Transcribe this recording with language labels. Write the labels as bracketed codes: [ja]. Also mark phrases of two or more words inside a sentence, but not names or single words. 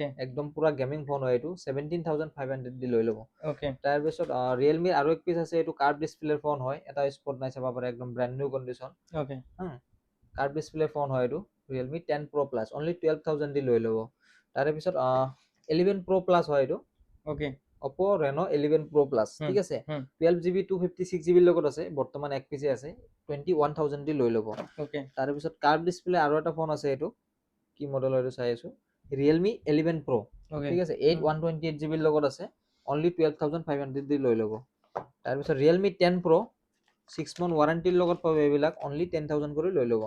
[as] একদম পুৰা [en] gaming phone [as] হয় এইটো, 17,500 দি লৈ ল'ব। ওকে তাৰপিছত ৰিয়েলমিৰ আৰু এক পিচ আছে, এইটো [en] curve display's phone [as] হয়, এটা স্পট নাই, চাব পাৰে, একদম [en] brand new condition. [as] ওকে [en] curve display phone [as] হয় এইটো, ৰিয়েলমি 10 Pro Plus, অনলি 12,000 দি লৈ ল'ব। তাৰে পিছত 11 Pro Plus হয় এইটো, ওকে Oppo Reno 11 Pro Plus, ঠিক আছে। 12 GB 256 GB লগত আছে, বৰ্তমান এক পিচে আছে, 21,000 দি লৈ ল'ব। ওকে তাৰপিছত [en] curve display [as] আৰু এটা ফোন আছে, এইটো কি মডেল এইটো চাই আছো, Realme 11 Pro, ওকে ঠিক আছে। 128 GB লগত আছে, অনলি 12,500 দি লৈ ল'ব। তাৰপিছত Realme 10 Pro, 6 [en] month warranty [as] লগত পাব এইবিলাক, অনলি 10,000 কৰি লৈ ল'ব।